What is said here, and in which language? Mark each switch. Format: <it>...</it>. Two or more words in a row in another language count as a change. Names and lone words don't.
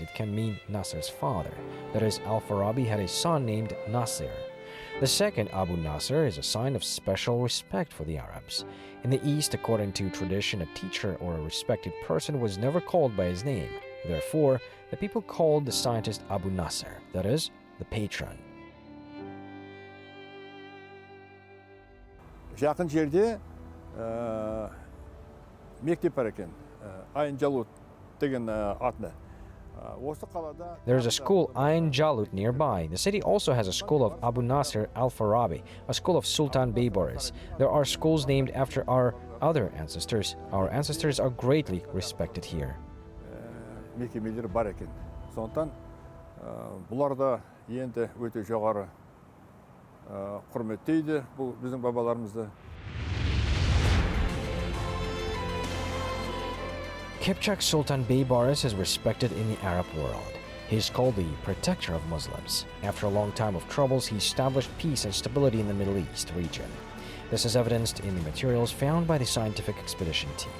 <en>It can mean Nasr's father. That is, Al-Farabi had a son named Nasir. The second Abu Nasr is a sign of special respect for the Arabs. In the East, according to tradition, a teacher or a respected person was never called by his name. Therefore, the people called the scientist Abu Nasr, that is, the patron.</en> <kk>Жақын жерде мектеп бар екен. Ayn Jalut деген атында.</kk> <en>There is a school, Ayn Jalut, nearby. The city also has a school of Abu Nasr al-Farabi, a school of Sultan Beyboris. There are schools named after our other ancestors. Our ancestors are greatly respected here.</en> <kk>Мекемелер бар екен. Сондықтан бұлар да енді өте жоғары құрметтейді бұл біздің бабаларымызды.</kk> <en>Kipchak Sultan Beyboris is respected in the Arab world. He is called the protector of Muslims. After a long time of troubles, he established peace and stability in the Middle East region. This is evidenced in the materials found by the scientific expedition team.</en>